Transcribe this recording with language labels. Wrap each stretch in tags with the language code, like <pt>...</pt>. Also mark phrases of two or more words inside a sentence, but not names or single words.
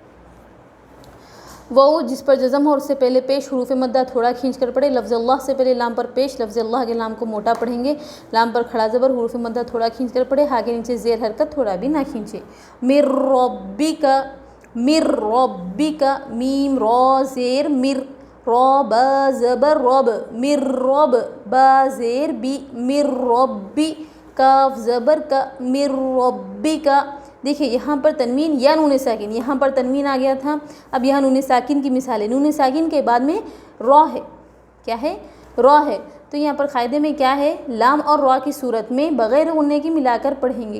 <ur>وہ جس پر جزم ہو اس سے پہلے پیش حروف مدہ تھوڑا کھینچ کر پڑھے، لفظ اللہ سے پہلے لام پر پیش، لفظ اللہ کے لام کو موٹا پڑھیں گے، لام پر کھڑا زبر حروف مدہ تھوڑا کھینچ کر پڑھے، ہا کے نیچے زیر حرکت تھوڑا بھی نہ کھینچے۔</ur> <ar>مر ربک، مر ربک،</ar> <ur>میم را زیر مر، را با زبر رب،</ur> <ar>مر رب،</ar> <ur>با زیر بی،</ur> <ar>مر ربی،</ar> <ur>کاف زبر کا،</ur> <ar>مر ربک۔</ar> <ur>دیکھیے یہاں پر تنوین یا نون ساکن، یہاں پر تنوین آ گیا تھا، اب یہاں نون ساکن کی مثال ہے، نون ساکن کے بعد میں را ہے، کیا ہے را ہے، تو یہاں پر قاعدے میں کیا ہے لام اور را کی صورت میں بغیر غنّے کی ملا کر پڑھیں گے۔</ur>